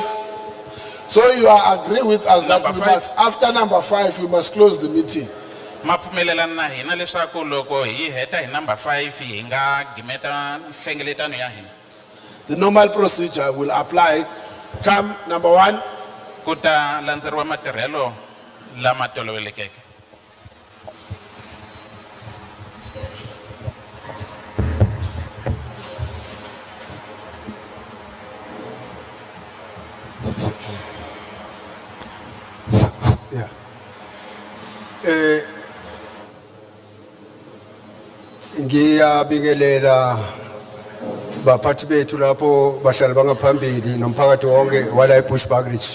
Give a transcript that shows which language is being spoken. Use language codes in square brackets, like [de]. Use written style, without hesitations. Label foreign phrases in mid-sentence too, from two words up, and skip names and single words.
[en] So you are agree with us that Number we five. must, after number 5, we must close the meeting. [ts] ma pfumelelana na hina leswaku loko hi heta hi number 5 hi nga gimeta nhlengeletano ya hina. [en] The normal procedure will apply. Come, number 1. [ts] Ku ta landzeriwa matirhelo lama tolovelekeke. [en] Yeah. [zu] Ngiyabingelela baphathi bethu lapho bahlali bangaphambili nomphakathi wonke wala eBushbuckridge.